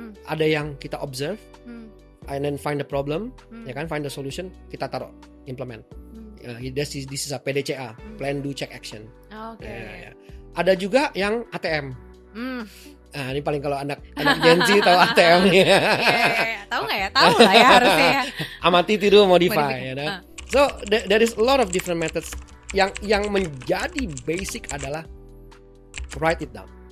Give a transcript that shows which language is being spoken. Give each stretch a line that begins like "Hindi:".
Indonesian: Ada yang kita
English: observe, and then find the problem, ya kan, find the solution,
Indonesian: kita taruh
English: implement. This is a PDCA, plan do check action. Oke.
Indonesian: Ya. Ada juga yang ATM. Nah, ini paling kalau anak Gen Z tahu ATM nya. Tahu nggak ya? Tahu lah ya harusnya. Amati, tiru, modify. Ya, nah?
English: So there is a lot of different methods.
Indonesian: Yang menjadi basic adalah
English: write it down.